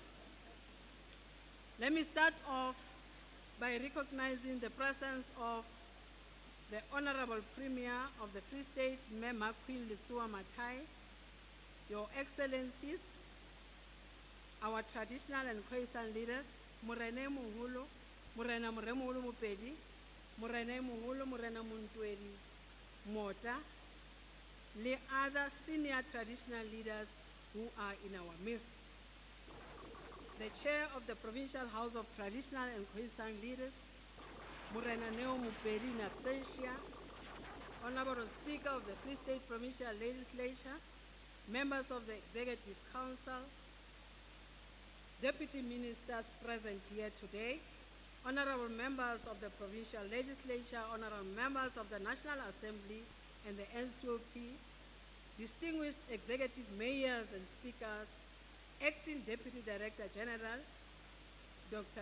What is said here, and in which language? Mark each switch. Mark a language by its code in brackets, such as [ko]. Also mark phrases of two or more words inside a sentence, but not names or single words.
[en] Let me start off by recognizing the presence of the Honorable Premier of the Free State, MAQUEEN LETSOHA-MATHAE, Your Excellencies, our traditional and Khoisan leaders, Morena Moholo, Morena Moremolo Mopedi, Morena Moholo, Morena Muntweri, Mota, the other senior traditional leaders who are in our midst. The Chair of the Provincial House of Traditional and Khoisan Leaders, Morena Neo Mupedi in absentia, Honorable Speaker of the Free State Provincial Legislature, members of the Executive Council, Deputy Ministers present here today, Honorable members of the Provincial Legislature, Honorable members of the National Assembly and the NCOP, distinguished executive mayors and speakers, Acting Deputy Director General, Dr.